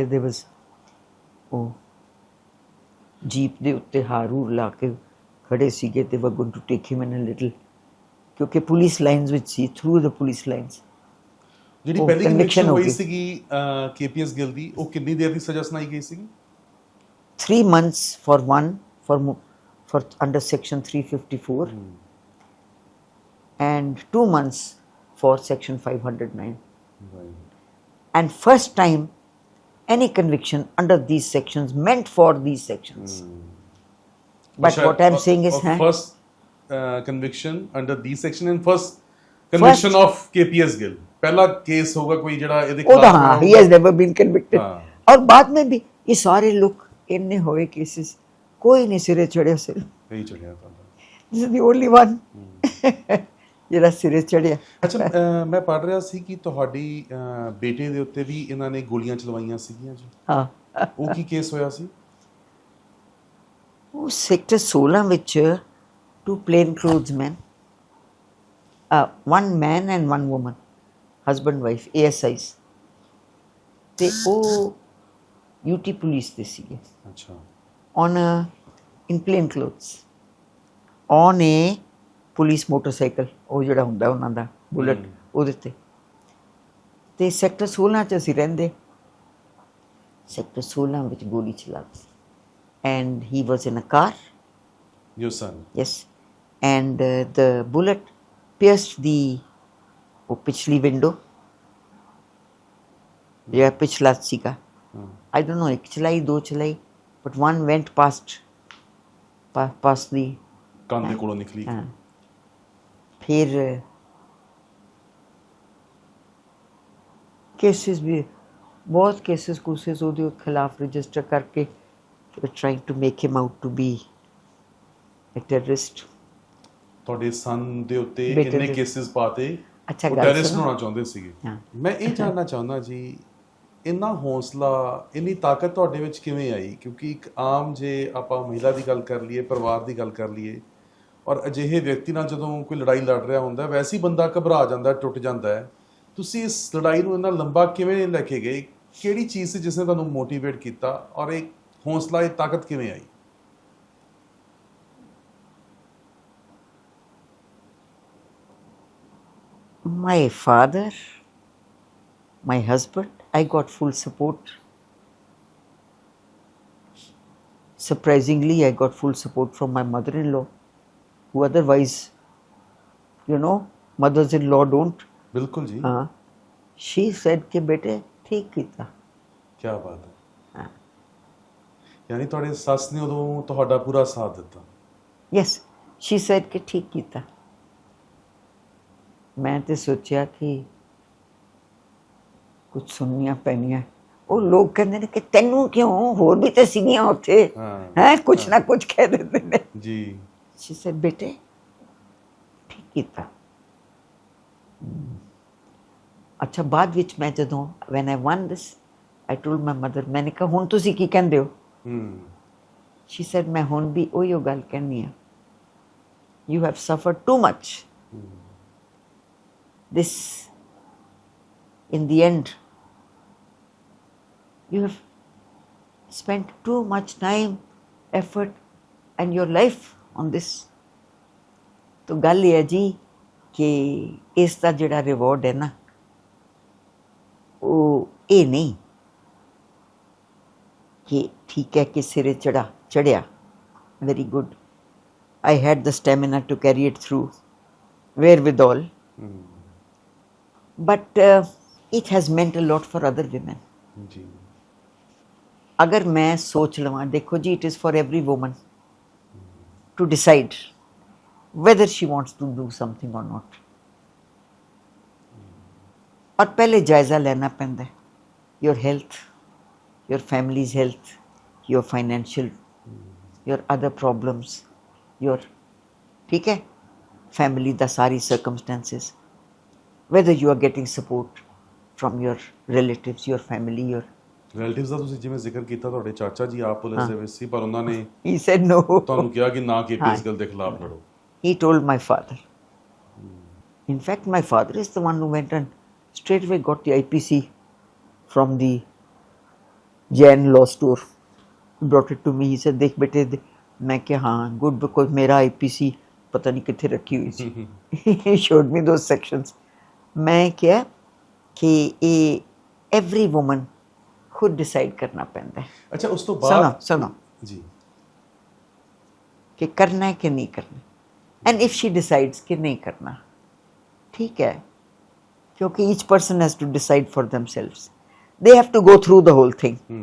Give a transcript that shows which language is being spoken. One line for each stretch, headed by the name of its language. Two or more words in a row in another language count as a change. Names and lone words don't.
English: There was
Punjabi: ਉਹ ਜੀਪ ਦੇ ਉੱਤੇ ਹਾਰੂ ਲਾ ਕੇ ਖੜੇ ਸੀਗੇ ਤੇ
English: were going to take him in a little,
Punjabi: ਕਿਉਂਕਿ ਪੁਲਿਸ ਲਾਈਨਸ ਵਿੱਚ ਸੀ,
English: through the police lines.
Punjabi: ਜਿਹੜੀ ਪਹਿਲੀ ਕਨਵਿਕਸ਼ਨ ਹੋਈ ਸੀਗੀ KPS ਗਿੱਲ ਦੀ, ਉਹ ਕਿੰਨੀ ਦੇਰ ਦੀ ਸਜ਼ਾ ਸੁਣਾਈ ਗਈ ਸੀਗੀ?
English: 3 months for one, for under section 354 and 2 months for section 509, and first time any conviction under these sections meant for these sections, but what I'm saying is first conviction under these section and first conviction of KPS ਗਿੱਲ,
Hindi: पहला केस होगा कोई जड़ा ਇਹਦੇ
Punjabi: ਖਿਲਾਫ, ਹਾਂ
English: he has never been convicted।
Hindi: और बाद में भी ये सारे लोग
Punjabi: ਇੰਨੇ ਹੋਏ ਕੇਸਿਸ, ਕੋਈ ਨਹੀਂ ਸਿਰੇ ਚੜਿਆ, ਸਿਰ ਨਹੀਂ ਚੜਿਆ ਤੁਹਾਡਾ,
English: this is the only one
Punjabi: ਜਿਹੜਾ ਸਿਰੇ ਚੜਿਆ। ਅੱਛਾ ਮੈਂ ਪੜ੍ਹ ਰਿਹਾ ਸੀ ਕਿ ਤੁਹਾਡੀ ਬੇਟੇ ਦੇ ਉੱਤੇ ਵੀ ਇਹਨਾਂ ਨੇ ਗੋਲੀਆਂ ਚਲਵਾਈਆਂ ਸੀਗੀਆਂ ਜੀ, ਹਾਂ ਉਹ ਕੀ ਕੇਸ ਹੋਇਆ ਸੀ? ਉਹ ਸੈਕਟਰ 16 ਵਿੱਚ
English: two plain clothes men, one man and one woman, husband wife, ASIs,
Punjabi: ਤੇ ਉਹ UT ਪੁਲਿਸ ਦੇ ਸੀਗੇ। ਅੱਛਾ।
English: on in plain clothes on a
Punjabi: ਪੁਲਿਸ ਮੋਟਰਸਾਈਕਲ, ਉਹ ਜਿਹੜਾ ਹੁੰਦਾ ਉਹਨਾਂ ਦਾ ਬੁਲਟ, ਉਹਦੇ ਤੇ ਸੈਕਟਰ 16 'ਚ ਅਸੀਂ ਰਹਿੰਦੇ, ਸੈਕਟਰ 16 ਵਿੱਚ ਗੋਲੀ ਚਲਾ ਦਿੱਤੀ,
English: and he was in a car, your son, yes, and the bullet pierced the
Punjabi: ਉਹ ਪਿਛਲੀ ਵਿੰਡੋ, ਜਿਹੜਾ ਪਿਛਲਾ ਸੀਗਾ,
English: I don't know,
Punjabi: ਇੱਕ ਚਲਾਈ ਦੋ ਚਲਾਈ,
English: but one went past the
Punjabi: ਕੰਨ ਦੇ ਕੋਲੋਂ ਨਿਕਲੀ।
Hindi: फिर केसेस भी बहुत केसेस कोसेस
Punjabi: ਉਹਦੇ ਖਿਲਾਫ ਰਜਿਸਟਰ ਕਰਕੇ
English: trying to make him out to be a terrorist।
Punjabi: ਤੁਹਾਡੇ ਸਨ ਦੇ ਉੱਤੇ ਇੰਨੇ ਕੇਸਿਸ ਪਾਤੇ, ਅੱਛਾ ਉਹ ਟੈਰਰਿਸਟ ਹੋਣਾ ਚਾਹੁੰਦੇ ਸੀਗੇ। ਮੈਂ ਇਹ ਜਾਣਨਾ ਚਾਹੁੰਦਾ ਜੀ, ਇੰਨਾ ਹੌਸਲਾ, ਇੰਨੀ ਤਾਕਤ ਤੁਹਾਡੇ ਵਿੱਚ ਕਿਵੇਂ ਆਈ? ਕਿਉਂਕਿ ਇੱਕ ਆਮ ਜੇ ਆਪਾਂ ਮਹਿਲਾ ਦੀ ਗੱਲ ਕਰ ਲਈਏ, ਪਰਿਵਾਰ ਦੀ ਗੱਲ ਕਰ ਲਈਏ, ਔਰ ਅਜਿਹੇ ਵਿਅਕਤੀ ਨਾਲ ਜਦੋਂ ਕੋਈ ਲੜਾਈ ਲੜ ਰਿਹਾ ਹੁੰਦਾ, ਵੈਸੇ ਹੀ ਬੰਦਾ ਘਬਰਾ ਜਾਂਦਾ, ਟੁੱਟ ਜਾਂਦਾ ਹੈ। ਤੁਸੀਂ ਇਸ ਲੜਾਈ ਨੂੰ ਇੰਨਾ ਲੰਬਾ ਕਿਵੇਂ ਲੈ ਕੇ ਗਏ? ਕਿਹੜੀ ਚੀਜ਼ ਸੀ ਜਿਸ ਨੇ ਤੁਹਾਨੂੰ ਮੋਟੀਵੇਟ ਕੀਤਾ, ਔਰ ਇਹ ਹੌਸਲਾ, ਇਹ ਤਾਕਤ ਕਿਵੇਂ ਆਈ?
English: My father my husband, I got full support. Surprisingly, I got full support from my mother-in-law, who otherwise, mothers-in-law don't.
Punjabi: ਬਿਲਕੁਲ ਜੀ,
English: She said
Punjabi: ਕਿ ਬੇਟੇ ਠੀਕ ਕੀਤਾ. ਕੀ ਬਾਤ ਹੈ। ਯਾਨੀ ਤੁਹਾਡੇ ਸੱਸ ਨੇ ਉਦੋਂ ਤੁਹਾਡਾ ਪੂਰਾ ਸਾਥ ਦਿੱਤਾ।
English: Yes, she said
Punjabi: ਕਿ ਠੀਕ ਕੀਤਾ ਮੈਂ ਤੋ ਸੋਚਾ ਕਿ ਕੁਛ ਸੁਣਨੀਆਂ ਪੈਣੀਆਂ। ਉਹ ਲੋਕ ਕਹਿੰਦੇ ਨੇ ਕਿ ਤੈਨੂੰ ਕਿਉਂ, ਹੋਰ ਵੀ ਤਾਂ ਸੀਗੀਆਂ ਉੱਥੇ, ਹੈ ਕੁਛ ਨਾ ਕੁਛ ਕਹਿ ਦਿੰਦੇ ਨੇ ਜੀ।
English: she said
Punjabi: ਬੇਟੇ ਠੀਕ ਕੀਤਾ। ਅੱਛਾ, ਬਾਅਦ ਵਿੱਚ ਮੈਂ ਜਦੋਂ
English: when I won this, I told my mother,
Punjabi: ਮੈंने ਕਿਹਾ ਹੁਣ ਤੁਸੀਂ ਕੀ ਕਹਿੰਦੇ ਹੋ?
English: she said
Punjabi: ਮੈਂ ਹੁਣ ਵੀ ਉਹੀਓ ਗੱਲ ਕਹਿੰਦੀ ਆ,
English: you have suffered too much. This in the end you have spent too much time, effort and your life on this.
Hindi: तो गल ये है जी कि इसका जिहड़ा रिवॉर्ड है ना, वो ये नहीं कि ठीक है कि सिरे चढ़िया,
English: very good, I had the stamina to carry it through wherewithal, but it has meant a lot for other women.
Hindi: जी। अगर मैं सोच लवां, देखो जी,
English: it is for every woman to decide whether she wants to do something or not.
Punjabi: ਔਰ ਪਹਿਲੇ ਜਾਇਜ਼ਾ ਲੈਣਾ ਪੈਂਦਾ ਹੈ,
English: your health, your family's health, your financial, your other problems, your,
Hindi: ठीक है,
English: family
Punjabi: ਦਾ ਸਾਰੀ
English: circumstances, whether you are getting support from your relatives, your family, your
Punjabi: ਰਿਲੇਟਿਵਸ ਦਾ ਤੁਸੀਂ ਜਿਵੇਂ ਜ਼ਿਕਰ ਕੀਤਾ, ਤੁਹਾਡੇ ਚਾਚਾ ਜੀ ਆਪ ਪੁਲਿਸ ਦੇ ਵਿੱਚ ਸੀ, ਪਰ ਉਹਨਾਂ ਨੇ
English: he said no.
Punjabi: ਤੁਹਾਨੂੰ ਕਿਹਾ ਕਿ ਨਾ ਕੇਪੀਐਸ ਗਿੱਲ ਦੇ ਖਿਲਾਫ ਲੜੋ।
English: He told my father. In fact, my father is the one who went and straight away got the IPC from the Jain law store, brought it to me. He said,
Hindi: देख बेटे, मैं क्या, हाँ good, because मेरा IPC पता नहीं कितने रखी हुई थी.
English: He showed me those sections.
Hindi: मैं क्या कि
English: every woman
Hindi: खुद डिसाइड करना पैंदा है। अच्छा, उस तो बाद सुनो जी कि करना है कि नहीं करना,
English: and if she decides
Hindi: कि नहीं करना, ठीक है, क्योंकि
English: each person has to decide for themselves, they have to go through the whole thing.